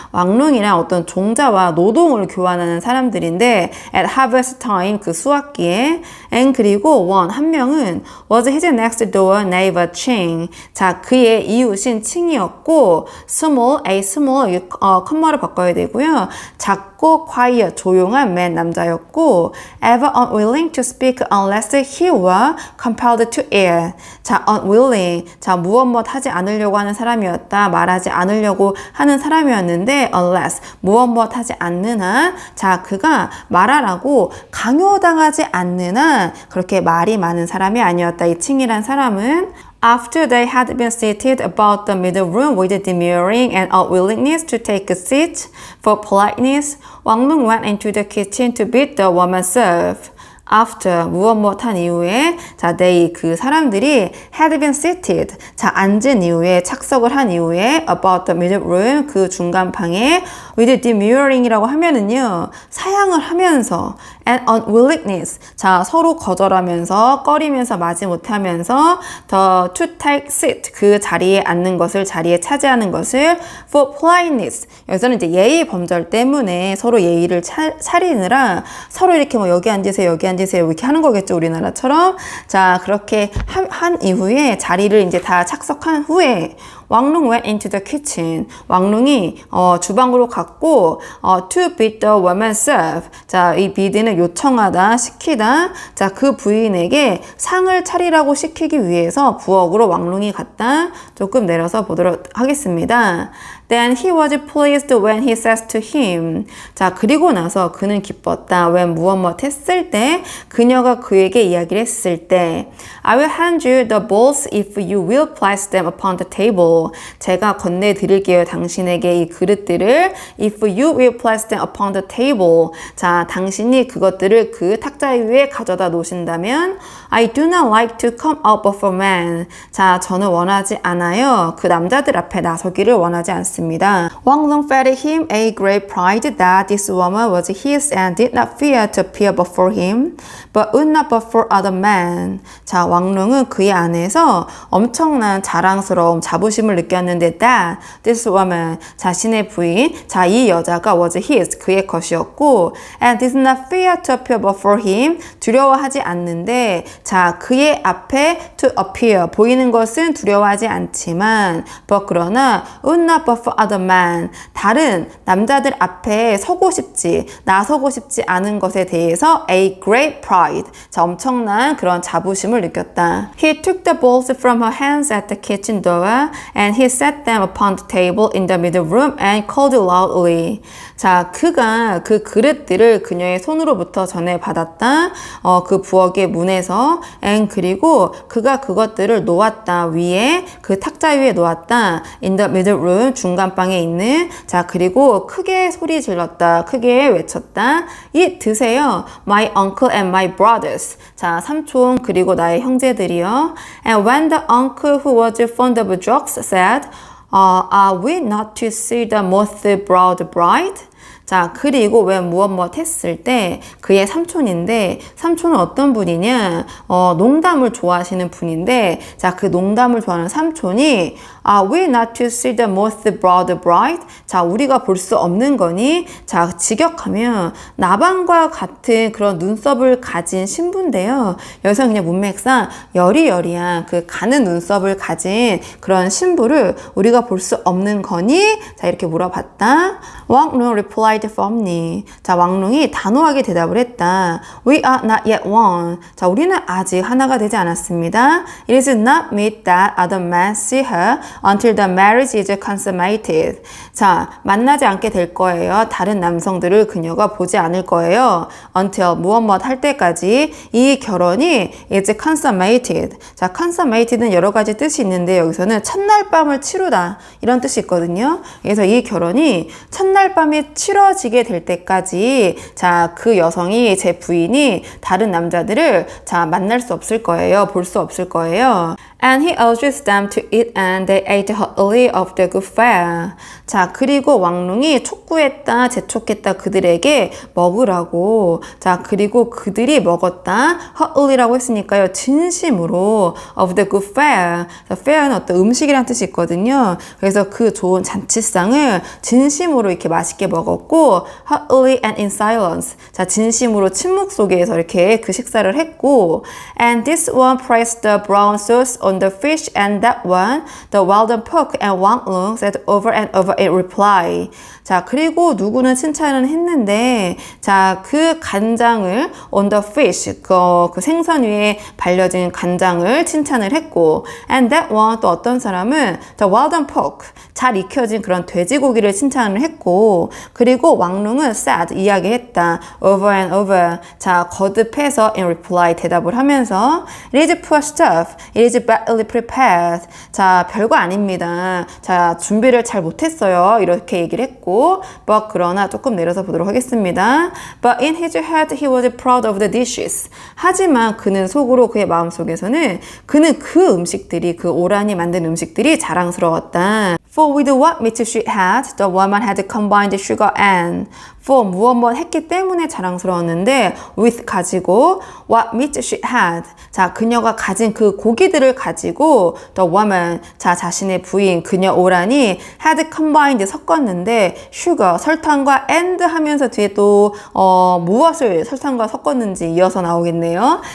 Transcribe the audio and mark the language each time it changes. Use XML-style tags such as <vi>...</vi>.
<ko>왕룡이랑 어떤 종자와 노동을 교환하는 사람들인데</ko> <en>at harvest time</en> <ko>그 수확기에 and 그리고 한 명은</ko> <en>was his next door neighbor Ching.</en> <ko>자, 그의 이웃인 칭이었고</ko> <en>small</en> <ko>컴마를 바꿔야 되고요. 작고</ko> <en>quiet</en> <ko>조용한</ko> <en>man</en> <ko>남자였고</ko> <en>ever unwilling to speak unless he were compelled to it.</en> <ko>자, unwilling. 자, 무엇 하지 않으려고 하는 사람이었다. 말하지 않으려고 하는 사람이었는데</ko> <en>unless</en> <ko>무엇 하지 않는 한 자, 그가 말하라고 강요당하지 않는 한 그렇게 말이 많은 사람이 아니었다. 이 칭이란 사람은</ko> <en>After they had been seated about the middle room with demurring and unwillingness to take a seat for politeness, 왕릉 went into the kitchen to bid the woman serve. After</en> <ko>무엇한 이후에 자</ko> <en>they</en> <ko>그 사람들이</ko> <en>had been seated</en> <ko>자 앉은 이후에 착석을 한 이후에</ko> <en>about the middle room</en> <ko>그 중간 방에</ko> <en>with demurring</en> <ko>이라고 하면은요 사양을 하면서</ko> <en>and unwillingness</en> <ko>자 서로 거절하면서 꺼리면서 마지 못하면서</ko> <en>the to take seat</en> <ko>그 자리에 앉는 것을 자리에 차지하는 것을</ko> <en>for politeness</en> <ko>여기서는 이제 예의 범절 때문에 서로 예의를 차리느라 서로 이렇게 뭐 여기 앉으세요 여기 앉으세요 이렇게 하는 거겠죠 우리나라처럼 자 그렇게 한 이후에 자리를 이제 다 착석한 후에 왕릉</ko> <en>went into the kitchen.</en> <ko>왕릉이 주방으로 갔고</ko> <en>to bid the woman serve.</en> <ko>자, 이 bid는 요청하다, 시키다. 자, 그 부인에게 상을 차리라고 시키기 위해서 부엌으로 왕릉이 갔다. 조금 내려서 보도록 하겠습니다.</ko> <en>Then he was pleased when he says to him.</en> <ko>자, 그리고 나서 그는 기뻤다.</ko> <en>when</en> <ko>무엇 했을 때 그녀가 그에게 이야기를 했을 때</ko> <en>I will hand you the bowls if you will place them upon the table.</en> <ko>제가 건네드릴게요. 당신에게 이 그릇들을</ko> <en>if you will place them upon the table.</en> <ko>자, 당신이 그것들을 그 탁자 위에 가져다 놓으신다면</ko> <en>I do not like to come out before men.</en> <ko>자, 저는 원하지 않아요. 그 남자들 앞에 나서기를 원하지 않습니다.</ko> <en>왕릉 felt him a great pride that this woman was his and did not fear to appear before him, but would not before other men.</en> <ko>자, 왕릉은 그의 안에서 엄청난 자랑스러움, 자부심을 느꼈는데</ko> <en>that this woman,</en> <ko>자신의 부인, 자, 이 여자가</ko> <en>was his,</en> <ko>그의 것이었고</ko> <en>and did not fear to appear before him,</en> <ko>두려워하지 않는데 자, 그의 앞에</ko> <en>to appear,</en> <ko>보이는 것은 두려워하지 않지만 but 그러나</ko> <en>would not before other men,</en> <ko>다른 남자들 앞에 서고 싶지, 나서고 싶지 않은 것에 대해서</ko> <en>a great pride,</en> <ko>자, 엄청난 그런 자부심을 느꼈다.</ko> <en>He took the bowls from her hands at the kitchen door and he set them upon the table in the middle room and called loudly.</en> <ko>자, 그가 그 그릇들을 그녀의 손으로부터 전해받았다. 그 부엌의 문에서</ko> <en>and</en> <ko>그리고 그가 그것들을 놓았다. 위에 그 탁자 위에 놓았다.</ko> <en>in the middle room</en> <ko>중간방에 있는 자 그리고 크게 소리 질렀다. 크게 외쳤다. 이 드세요.</ko> <en>My uncle and my brothers.</en> <ko>자 삼촌 그리고 나의 형제들이요.</ko> <en>And when the uncle who was fond of jokes said, Are we not to see the moth-browed bride?</en> <ko>자, 그리고 왜 무엇 했을 때 그의 삼촌인데 삼촌은 어떤 분이냐? 농담을 좋아하시는 분인데 자, 그 농담을 좋아하는 삼촌이</ko> <en>Are we not to see the moth-browed bride?</en> <ko>자, 우리가 볼 수 없는 거니? 자, 직역하면 나방과 같은 그런 눈썹을 가진 신부인데요. 여기서 그냥 문맥상 여리여리한 그 가는 눈썹을 가진 그런 신부를 우리가 볼 수 없는 거니? 자, 이렇게 물어봤다.</ko> <en>왕릉 replied firmly.</en> <ko>자, 왕릉이 단호하게 대답을 했다.</ko> <en>We are not yet one.</en> <ko>자, 우리는 아직 하나가 되지 않았습니다.</ko> <en>It is not meet that other men see her until the marriage is consummated.</en> <ko>자, 만나지 않게 될 거예요. 다른 남성들을 그녀가 보지 않을 거예요.</ko> <en>Until</en> <ko>무엇 할 때까지 이 결혼이</ko> <en>is consummated.</en> <ko>자, consummated는 여러 가지 뜻이 있는데 여기서는 첫날 밤을 치루다 이런 뜻이 있거든요. 그래서 이 결혼이 첫날 밤이 치러지게 될 때까지 자, 그 여성이 제 부인이 다른 남자들을 자, 만날 수 없을 거예요. 볼 수 없을 거예요.</ko> <en>And he urges them to eat and they ate heartily of the good fare.</en> <ko>자, 그리고 왕릉이 촉구했다, 재촉했다 그들에게 먹으라고. 자, 그리고 그들이 먹었다. heartly라고 했으니까요. 진심으로</ko> <en>of the good fare.</en> <ko>자, fare는 어떤 음식이란 뜻이 있거든요. 그래서 그 좋은 잔치상을 진심으로 이렇게 맛있게 먹었고</ko> <en>heartily and in silence.</en> <ko>자, 진심으로 침묵 속에서 이렇게 그 식사를 했고</ko> <en>and this one praised the brown sauce on the fish and that one, the well-done pork and Wanglung said over and over in reply.</en> <ko>자, 그리고 누구는 칭찬을 했는데, 자, 그 간장을</ko> <en>on the fish,</en> <ko>그 생선 위에 발려진 간장을 칭찬을 했고,</ko> <en>and that one,</en> <ko>또 어떤 사람은</ko> <en>the well-done pork,</en> <ko>잘 익혀진 그런 돼지고기를 칭찬을 했고, 그리고 왕룽은</ko> <en>said,</en> <ko>이야기했다.</ko> <en>over and over.</en> <ko>자, 거듭해서</ko> <en>in reply,</en> <ko>대답을 하면서</ko> <en>it is poor stuff. It is badly prepared.</en> <ko>자, 별거 아닙니다. 자, 준비를 잘 못했어요. 이렇게 얘기를 했고,</ko> <en>but</en> <ko>그러나 조금 내려서 보도록 하겠습니다.</ko> <en>But in his heart he was proud of the dishes.</en> <ko>하지만 그는 속으로 그의 마음속에서는 그는 그 음식들이, 그 오란이 만든 음식들이 자랑스러웠다.</ko> <en>For with what meat she had, the woman had combined sugar and for</en> <ko>무엇 했기 때문에 자랑스러웠는데 with 가지고</ko> <en>what meat she had,</en> <ko>자 그녀가 가진 그 고기들을 가지고</ko> <en>the woman,</en> <ko>자 자신의 부인 그녀 오란이</ko> <en>had combined</en> <ko>섞었는데 sugar 설탕과 and 하면서 뒤에 또 무엇을 설탕과 섞었는지 이어서 나오겠네요.</ko>